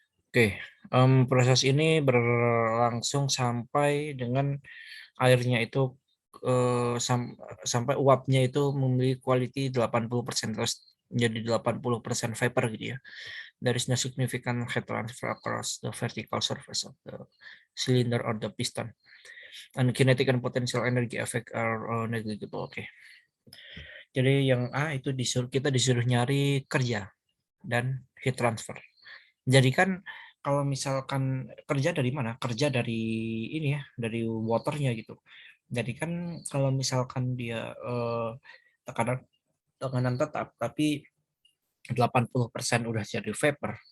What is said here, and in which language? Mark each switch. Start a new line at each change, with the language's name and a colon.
Indonesian: Oke, proses ini berlangsung sampai dengan airnya itu sampai uapnya itu memiliki quality 80%, terus menjadi 80% vapor gitu ya.
English: There is no significant heat transfer across the vertical surface of the cylinder or the piston. And kinetic and potential energy effect are negligible.
Indonesian: Oke. Jadi yang A itu kita disuruh nyari kerja dan heat transfer. Jadi kan kalau misalkan kerja dari mana? Kerja dari ini ya, dari waternya gitu. Jadi kan kalau misalkan dia tekanan tekanan tetap, tapi 80% udah jadi vapor.